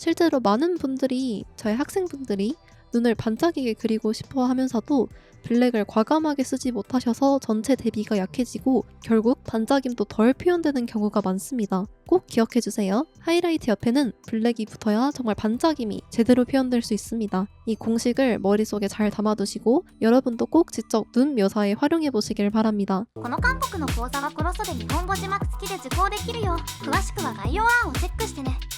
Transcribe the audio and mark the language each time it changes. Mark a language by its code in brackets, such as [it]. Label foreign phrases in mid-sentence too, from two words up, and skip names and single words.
[ko] 실제로 많은 분들이, 저희 학생분들이 눈을 반짝이게 그리고 싶어 하면서도 블랙을 과감하게 쓰지 못하셔서 전체 대비가 약해지고 결국 반짝임도 덜 표현되는 경우가 많습니다. 꼭 기억해주세요. 하이라이트 옆에는 블랙이 붙어야 정말 반짝임이 제대로 표현될 수 있습니다. 이 공식을 머릿속에 잘 담아두시고 여러분도 꼭 직접 눈 묘사에 활용해보시길 바랍니다. [ja] この韓国の講座はクロスで日本語字幕付きで受講できるよ。詳しくは概要欄をチェックしてね。